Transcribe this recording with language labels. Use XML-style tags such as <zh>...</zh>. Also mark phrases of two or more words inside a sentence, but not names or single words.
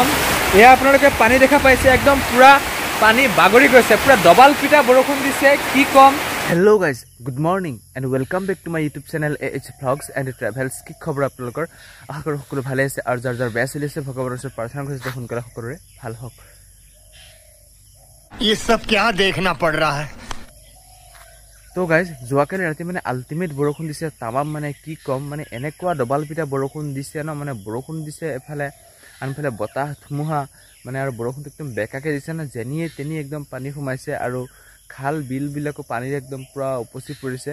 <as>এয়া আপোনালোকে পানী দেখা পাইছে, একদম পুৰা পানী বাগৰি গৈছে, পুৰা ডবাল পিটা বৰষুণ দিছে, কি ক'ম।</as> <en>Hello guys, good morning and welcome back to my YouTube channel AH Vlogs and Travels.</en> <as>কি খবৰ আপোনালোকৰ? আশা কৰোঁ সকলো ভালে আছে আৰু যাৰ যাৰ বেয়া চলি আছে ভগৱানৰ ওচৰত প্ৰাৰ্থনা কৰিছে সোনকালে সকলোৰে ভাল হওক।</as> <hi>ये सब क्या देखना पड़ रहा है।</hi> <as>তো গাইজ, যোৱাকালি ৰাতি মানে আল্টিমেট বৰষুণ দিছে তামাম, মানে কি ক'ম, মানে এনেকুৱা ডবাল পিটা বৰষুণ দিছে ন, মানে বৰষুণ দিছে এফালে, আনফালে বতাহ ধুমুহা, মানে আৰু বৰষুণটো একদম বেকাকৈ দিছে ন, যেনিয়ে তেনি একদম পানী সোমাইছে আৰু খাল বিলবিলাকো পানীৰে একদম পূৰা উপচি পৰিছে।</as>